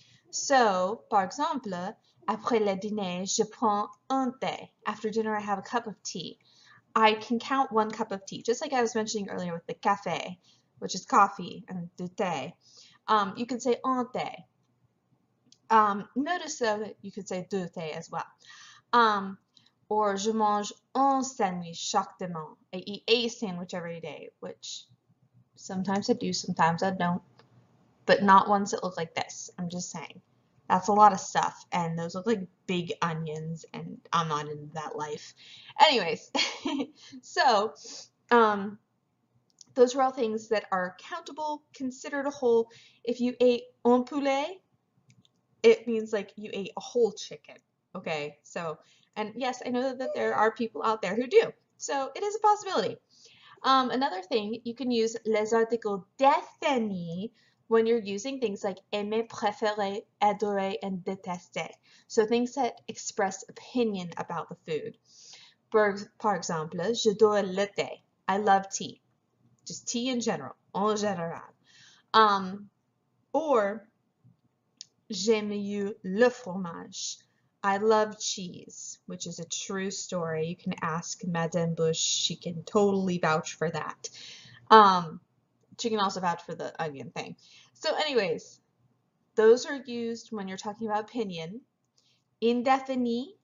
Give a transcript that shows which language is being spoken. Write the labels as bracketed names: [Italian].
[French] So, par exemple, après le dîner, je prends un thé. [English] After dinner, I have a cup of tea. I can count 1 cup of tea, just like I was mentioning earlier with the café, which is coffee, and du thé. You can say un thé. Notice though that you could say deux thé as well. [French] Or je mange un sandwich chaque dimanche. [English] I eat a sandwich every day, which sometimes I do, sometimes I don't, but not ones that look like this. I'm just saying. That's a lot of stuff, and those look like big onions, and I'm not into that life. Anyways, so those are all things that are countable, considered a whole. If you ate un poulet, it means like you ate a whole chicken, okay? So, and yes, I know that there are people out there who do, so it is a possibility. Another thing, you can use les articles définis when you're using things like aimer, préférer, adorer, and détester. So things that express opinion about the food. [French] Par exemple, j'adore le thé. [English] I love tea. Just tea in general, [French] en général. Or j'aime mieux le fromage. [English] I love cheese, which is a true story. You can ask Madame Bush. She can totally vouch for that. She can also vouch for the onion thing. So anyways, those are used when you're talking about opinion. Indéfini